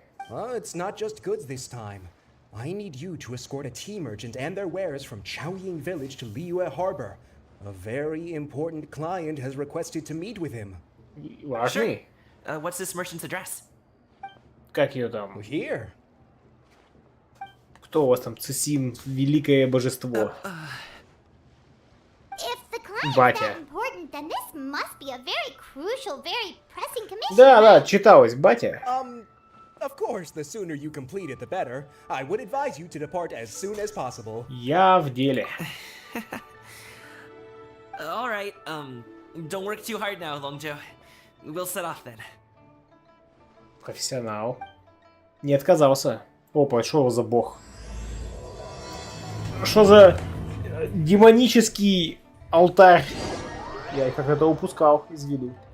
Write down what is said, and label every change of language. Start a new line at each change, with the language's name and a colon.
English: Well, it's not just goods this time. I need you to escort a tea merchant and their wares from Chaoying Village to Liyue Harbor. A very important client has requested to meet with him.
Russian: Важный?
English: What's this merchant's address?
Russian: Как ее там?
English: Here.
Russian: Кто у вас там? Цисим, великое божество.
English: If the client's
Russian: Батя.
English: that important, then this must be a very crucial, very pressing commission.
Russian: Да, да, читалось, батя.
English: Of course, the sooner you complete it, the better. I would advise you to depart as soon as possible.
Russian: Я в деле.
English: Alright, don't work too hard now, Longjo. We'll set off then.
Russian: Профессионал. Не отказался. Опа, что за бог? Что за демонический алтарь? Я как это упускал из виду.